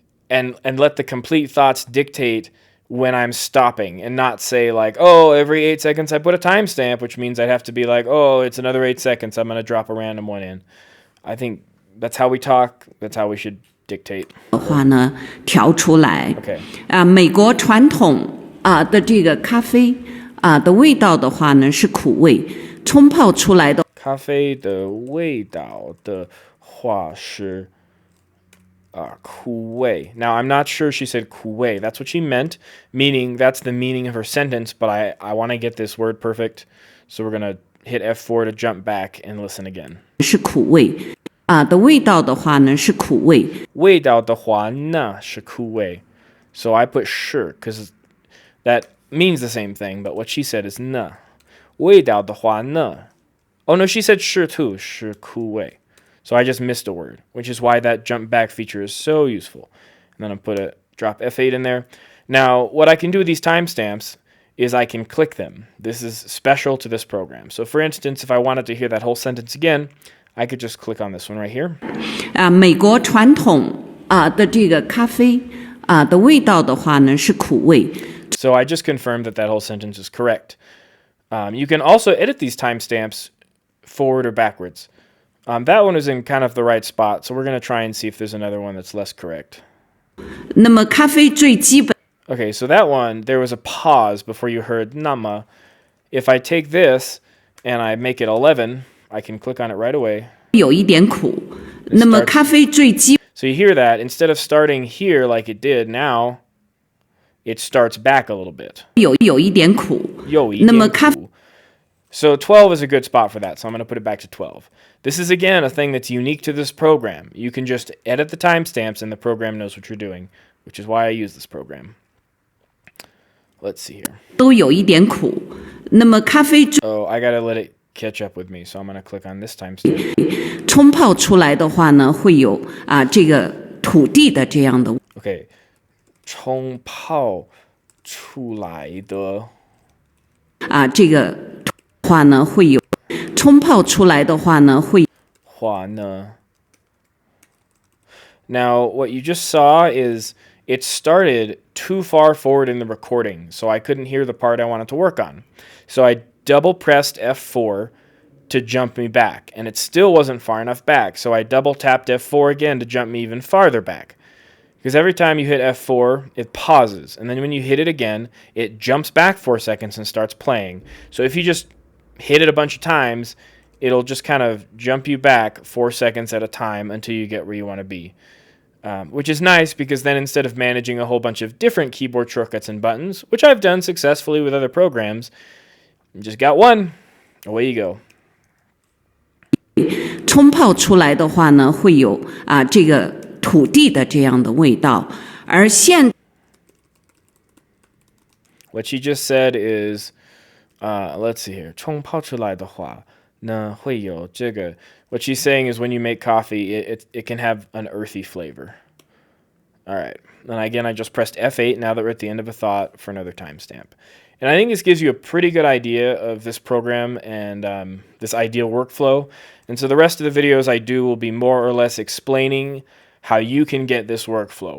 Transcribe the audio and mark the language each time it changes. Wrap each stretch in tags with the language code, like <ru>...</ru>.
<en>and let the complete thoughts dictate when I'm stopping, and not say like, oh, every 8 seconds I put a timestamp, which means I'd have to be like, oh, it's another 8 seconds, I'm going to drop a random one in. I think that's how we talk. That's how we should dictate.</en> <zh>的话呢，调出来。</zh> <en>Okay.</en> <zh>美国传统的这个咖啡的味道的话呢是苦味，冲泡出来的。咖啡的味道的话是苦味.</zh> <en>Now, I'm not sure she said 苦味. That's what she meant, meaning that's the meaning of her sentence, but I want to get this word perfect, so we're going to hit F4 to jump back and listen again.</en> <zh>是苦味的味道的话呢是苦味。味道的话呢是苦味.</zh> <en>So I put 是 because that means the same thing, but what she said is 呢.</en> <zh>味道的话呢.</zh> <en>Oh, no, she said 是 too, 是苦味. So I just missed a word, which is why that jump back feature is so useful. And then I'll drop F8 in there. Now, what I can do with these timestamps is I can click them. This is special to this program. So for instance, if I wanted to hear that whole sentence again, I could just click on this one right here.</en> <zh>美国传统的这个咖啡的味道的话呢是苦味。</zh> <en>So I just confirmed that whole sentence is correct. You can also edit these timestamps forward or backwards. That one is in kind of the right spot, so we're going to try and see if there's another one that's less correct.</en> <zh>那么咖啡最基本</zh> <en>Okay, so that one, there was a pause before you heard 那么. If I take this and I make it 11, I can click on it right away.</en> <zh>有一点苦。那么咖啡最基</zh> <en>So you hear that, instead of starting here like it did now, it starts back a little bit.</en> <zh>有一点苦。有一点苦。那么咖</zh> <en>So 12 is a good spot for that, so I'm going to put it back to 12. This is, again, a thing that's unique to this program. You can just edit the timestamps and the program knows what you're doing, which is why I use this program. Let's see here.</en> <zh>都有一点苦。那么咖啡</zh> <en>Oh, I got to let it catch up with me, so I'm going to click on this timestamp.</en> <zh>冲泡出来的话呢，会有这个土地的这样的。</zh> <en>Okay.</en> <zh>冲泡出来的这个话呢会有冲泡出来的话呢会。话呢</zh> <en>Now, what you just saw is it started too far forward in the recording, so I couldn't hear the part I wanted to work on. So I double pressed F4 to jump me back, and it still wasn't far enough back, so I double tapped F4 again to jump me even farther back. Because every time you hit F4, it pauses, and then when you hit it again, it jumps back 4 seconds and starts playing. So if you just hit it a bunch of times, it'll just kind of jump you back 4 seconds at a time until you get where you want to be. Which is nice because then instead of managing a whole bunch of different keyboard shortcuts and buttons, which I've done successfully with other programs, you just got one, away you go.</en> <zh>冲泡出来的话呢，会有这个土地的这样的味道，而现</zh> <en>What she just said is, let's see here.</en> <zh>冲泡出来的话呢，会有这个.</zh> <en>What she's saying is when you make coffee, it can have an earthy flavor. All right. And again, I just pressed F8 now that we're at the end of a thought for another timestamp. And I think this gives you a pretty good idea of this program and this ideal workflow. And so the rest of the videos I do will be more or less explaining how you can get this workflow.</en>